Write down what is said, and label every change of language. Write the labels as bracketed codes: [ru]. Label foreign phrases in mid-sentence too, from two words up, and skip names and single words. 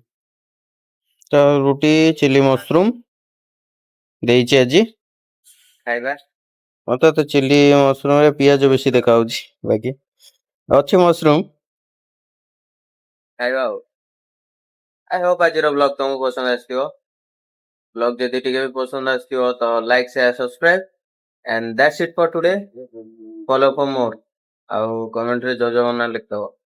[or] ତ ରୁଟି [en] chilli mushroom [or] ଦେଇଛି ଆଜି ଖାଇବା। ମତେ ତ [en] chilli mushroom [or] ପିଆଜ ବେଶୀ ଦେଖାଯାଉଛି, ବାକି ଅଛି ମସରୁମ ଖାଇବା ଆଉ। [en] I hope [or] ଆଜିର ବ୍ଲଗ ତମକୁ ପସନ୍ଦ ଆସିଥିବ। ବ୍ଲଗ ଯଦି ଟିକେ ବି ପସନ୍ଦ ଆସିଥିବ ତ [en] like share subscribe and that's it for today. Follow for more। [or] ଆଉ କମେଣ୍ଟରେ ଜୟ ଜଗନ୍ନାଥ ଲେଖିଦବ।